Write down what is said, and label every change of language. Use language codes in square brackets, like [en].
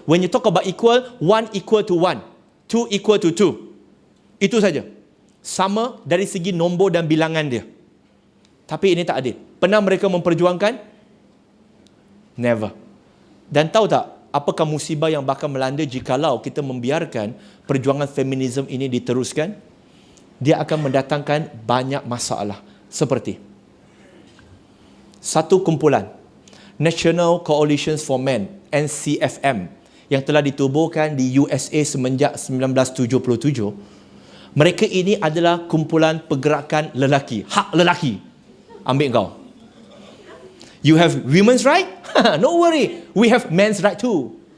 [en] When you talk about equal, 1 equal to 1. 2 equal to 2. [ms] Itu saja. Sama dari segi nombor dan bilangan dia. Tapi ini tak adil. Pernah mereka memperjuangkan? Never. Dan tahu tak, apakah musibah yang bakal melanda jikalau kita membiarkan perjuangan feminisme ini diteruskan? Dia akan mendatangkan banyak masalah. Seperti satu kumpulan, National Coalitions for Men, NCFM, yang telah ditubuhkan di USA semenjak 1977. Mereka ini adalah kumpulan pergerakan lelaki, hak lelaki. Ambil kau. [en] You have women's right? No worry, we have men's right too.